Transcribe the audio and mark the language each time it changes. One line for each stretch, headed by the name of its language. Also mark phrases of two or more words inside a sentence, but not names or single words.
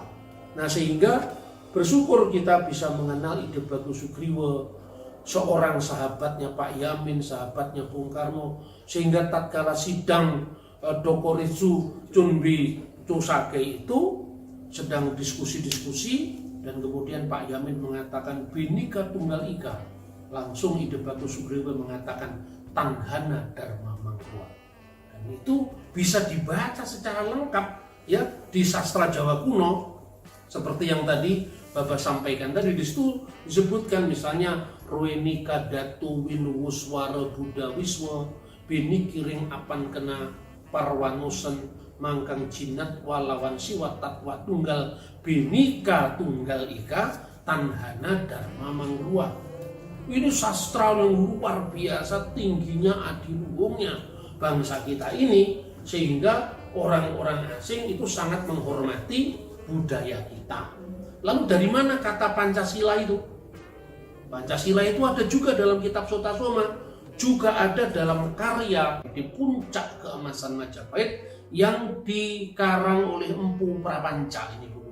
Indonesian: Nah, sehingga bersyukur kita bisa mengenal Ide Bagus Sugriwo, seorang sahabatnya Pak Yamin, sahabatnya Bung Karno, sehingga tatkala sidang Dokoritsu Chunbi Chosage itu sedang diskusi-diskusi, dan kemudian Pak Yamin mengatakan
Kawi: Bhinneka Tunggal Ika,
Indonesian: langsung Ide Bagus Sugriwo mengatakan
Kawi: Tanhana Dharma Mangkuwa.
Indonesian: Dan itu bisa dibaca secara lengkap ya di sastra Jawa kuno, seperti yang tadi Bapak sampaikan tadi.
Kawi: Di situ disebutkan misalnya Ruenika Datu Winuwuswara Buddha Wiswa Bini Kiring Apan Kena Parwanosen Mangkang Jinat Walawan Siwa Tatwa Tunggal Bhinneka Tunggal Ika Tanhana Dharma Mangruwa.
Indonesian: Ini sastra yang luar biasa tingginya, adiluhungnya bangsa kita ini, sehingga orang-orang asing itu sangat menghormati budaya kita. Lalu dari mana kata Pancasila itu? Pancasila itu ada juga dalam kitab Sotasoma, juga ada dalam karya di Puncak Keemasan Majapahit yang dikarang oleh Empu Prapanca ini buku.